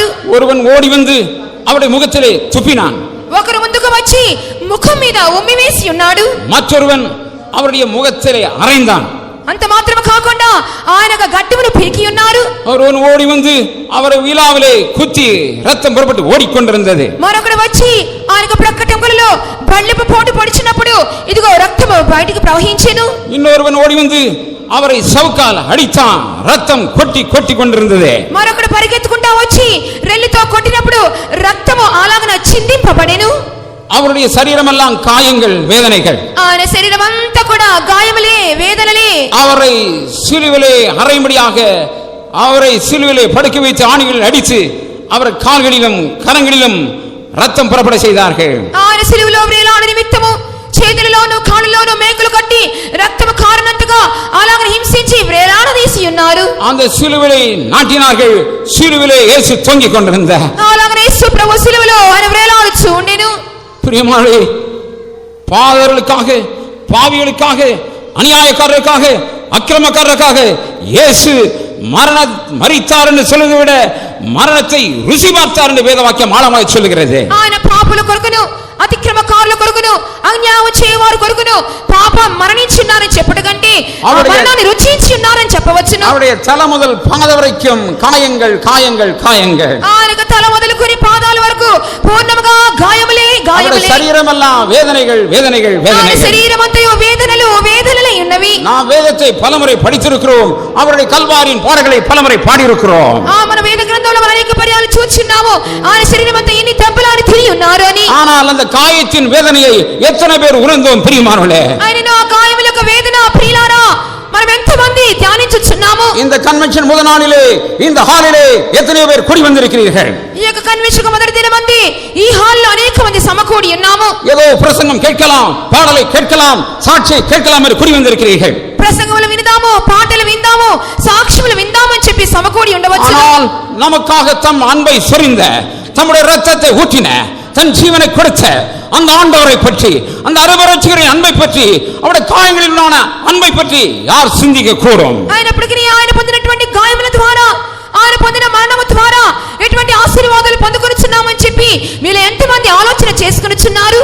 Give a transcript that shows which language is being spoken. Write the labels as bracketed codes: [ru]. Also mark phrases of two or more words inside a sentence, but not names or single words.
[ta] ஒருவன் ஓடி வந்து அவருடைய முகத்திலே துப்பினான். [te] ఒకరు ముందుకు వచ్చి ముఖం మీద ఉమ్మి వేసి ఉన్నాడు. [ta] மற்றொருவன் அவருடைய முகத்திலே அறைந்தான். [te] అంత మాత్రమే కాకుండా ఆయన గడ్డమును పీకి ఉన్నారు. [ta] ஒருவன் ஓடி வந்து அவரை விலாவிலே குத்தி ரத்தம் புறப்பட்டு ஓடிக்கொண்டிருந்தது. [te] మరొకడు వచ్చి ఆయనకు ప్రక్కటెముకలలో బళ్ళెపు పోటు పొడిచినప్పుడు ఇదిగో రక్తము బయటికి ప్రవహించెను. [ta] இன்னொருவன் ஓடி வந்து அவரை சவுக்கால் அடித்தான், ரத்தம் கொட்டி கொட்டி கொண்டிருந்தது. [te] మరొకడు పరిగెత్తుకుంటా వచ్చి రెల్లుతో కొట్టినప్పుడు రక్తము అలాగన చిందింపబడెను. [ta] அவருடைய சரீரமெல்லாம் காயங்கள், வேதனைகள். [te] ఆయన శరీరం అంతా కూడా గాయములే, వేదనలే. [ta] அவரை சிலுவிலே அறையும்படியாக அவரை சிலுவிலே படுக்க வைத்து ஆணிகளில் அடித்து அவர் கால்களிலும் கரங்களிலும் ரத்தம் புறப்பட செய்தார்கள். [te] ఆయన సిలువలో వేలాడ నిమిత్తము చేతులలోను కాళ్ళలోను మేకులు కట్టి రక్తము కారునంతగా అలాగనే హింసించి వేలాడదీసి ఉన్నారు. [ta] அந்த சிலுவிலை நாட்டினார்கள். சிலுவிலே இயேசு தொங்கிக் கொண்டிருந்தார். [te] అలాగనే యేసు ప్రభు సిలువలో ఆయన వేలాడుచూ ఉండెను. [ta] பிரியமானவர்களே, பாதர்களுக்காக, பாவிகளுக்காக, அநியாயக்காரர்களுக்காக அக்கிரமக்காரருக்காக இயேசு மரித்தார் என்று சொல்வதை விட மரணத்தை ருசி பார்த்தார் என்று வேத வாக்கியம் ஆழமாய் சொல்லுகிறது. [te] ఆయన పాపుల కొరకును అతిక్రమకారుల కొరకును అన్యాయం చేయవారు కొరకును పాపం మరణించున్నారని చెప్పడం కంటే మరణాన్ని రుచించి ఉన్నారని చెప్పవచ్చును. [ta] அவருடைய தலை முதல் பாத வரைக்கும் காயங்கள் காயங்கள் காயங்கள். [te] ఆయనకు తల మొదలుకొని పాదాల వరకు పూర్ణముగా గాయములే గాయములే. [ta] శరీరமெல்லாம் வேதனைகள் வேதனைகள் வேதனைகள். [te] శరీరమంతయు వేదనలు వేదనలై ఉన్నవి. [ta] நாம் வேதத்தை பலமுறை படித்திருக்கிறோம். அவருடைய கல்வாரியின் பாடல்களை பலமுறை பாடியிருக்கிறோம். [te] మన వేద గ్రంథంలో మనం అనేక పర్యాలు చూస్తున్నాము. ఆయన శరీరమంతా ఎన్ని దెబ్బలని తిరిగి ఉన్నారు అని. [ta] ஆனால் அந்த காயத்தின் வேதனையை எத்தனை பேர் உணர்ந்தோம் பிரியமானவர்களே? [te] ఆయన ఆ గాయములకు వేదన ప్రియులారా మనం ఎంతమంది ధ్యానించుచున్నాము? [ta] இந்த கன்வென்ஷன் முதல் நாளிலே இந்த ஹாலிலே எத்தனை பேர் கூடி வந்திருக்கிறீர்கள்? [te] ఈ యొక్క కన్వెన్షన్ మొదటి దినమంది ఈ హాల్లో అనేక మంది సమకూడి ఉన్నాము. [ta] ஏதோ பிரசங்கம் கேட்கலாம், பாடலை கேட்கலாம், சாட்சியை கேட்கலாம் என்று கூடி வந்திருக்கிறீர்கள். [te] ప్రసంగములు విందాము, పాటలు విందాము, సాక్ష్యములు విందాము అని చెప్పి సమకూడి ఉండవచ్చు. [ta] ஆனால் நமக்காக தம் அன்பை சொரிந்த, தம்முடைய இரத்தத்தை ஊற்றின, தன் ஜீவனை கொடுத்த அந்த ஆண்டவரை பற்றி, அந்த அருவரட்சகரின் அன்பை பற்றி, அவருடைய காயங்களில் உண்டான அன்பை பற்றி யார் சிந்திக்க கூடும்? [te] అయినప్పటికీ ఆయన పొందినటువంటి గాయముల ద్వారా, ఆయన పొందిన మరణము ద్వారా ఎటువంటి ఆశీర్వాదాలు పొందుకొనుచున్నామని చెప్పి మీరు ఎంతమంది ఆలోచన చేసుకొనుచున్నారు?